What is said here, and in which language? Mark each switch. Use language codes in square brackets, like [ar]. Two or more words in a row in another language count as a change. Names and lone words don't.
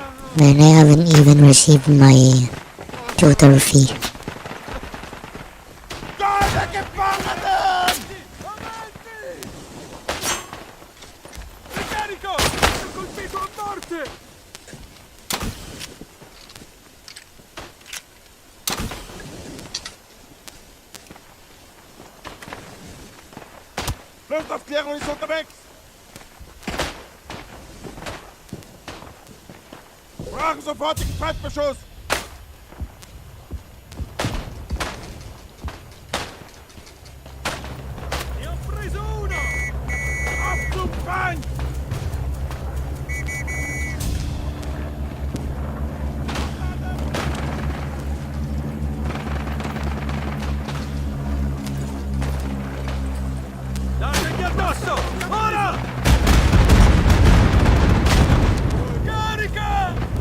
[en] And I haven't even received my tutor fee. [de] Keine Gefangenen! [it] Ricarico! Sono colpito a morte! [de] Luftaufklärung ist unterwegs! Brauchen sofortigen Feindbeschuss! [it] Ne ho preso uno! [de] Auf zum Feind! [it] Dategli addosso! Ora! Carica!